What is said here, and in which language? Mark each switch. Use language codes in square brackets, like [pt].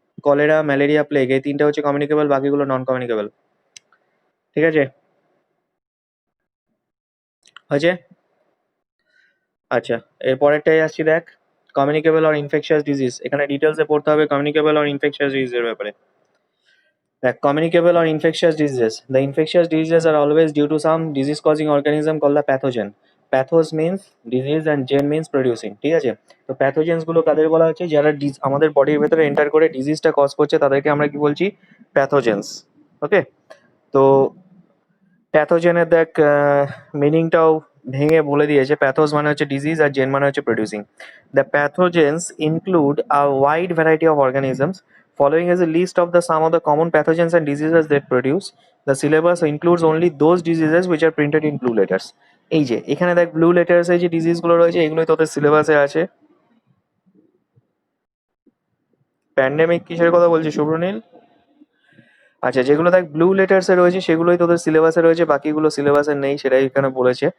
[bn] Cholera, malaria, plague এই তিনটা হচ্ছে কমিউনিকেবল, বাকিগুলো নন কমিউনিকেবল। ঠিক আছে, হয়েছে? আচ্ছা, এর পরেরটাই আসছি, দেখ। কমিউনিকেবল আর ইনফেকশাস ডিজিজ, এখানে ডিটেলসে পড়তে হবে কমিউনিকেবল আর ইনফেকশাস ডিজিজের ব্যাপারে। দেখ, [en] communicable or infectious diseases. The infectious diseases are always due to some disease-causing organism called the pathogen. Pathos means disease and gen means producing. [bn] ঠিক আছে? তো প্যাথোজেন্স গুলো কাদের বলা হচ্ছে? যারা আমাদের বডির ভেতরে এন্টার করে ডিজিজটা কজ করছে তাদেরকে আমরা কি বলছি? প্যাথোজেন্স। ওকে? তো প্যাথোজেনের দেখ মিনিংটাও ভেঙে বলে দিয়েছে। প্যাথোস মানে হচ্ছে ডিজিজ আর জেন মানে হচ্ছে producing. [en] The pathogens include a wide variety of organisms. Following is a list of the some of the common pathogens and diseases that produce. The syllabus includes only those diseases which are printed in blue letters. [bn] এই যে এখানে দেখ blue লেটার্সে যে ডিজিজগুলো রয়েছে এগুলোই তোদের সিলেবাসে আছে। প্যান্ডেমিক কিসের কথা বলছিস শুভ্রনীল? আচ্ছা, যেগুলো দেখ ব্লু লেটার্সে রয়েছে সেগুলোই তোদের সিলেবাসে রয়েছে, বাকিগুলো সিলেবাসে নেই, সেটাই এখানে বলেছে।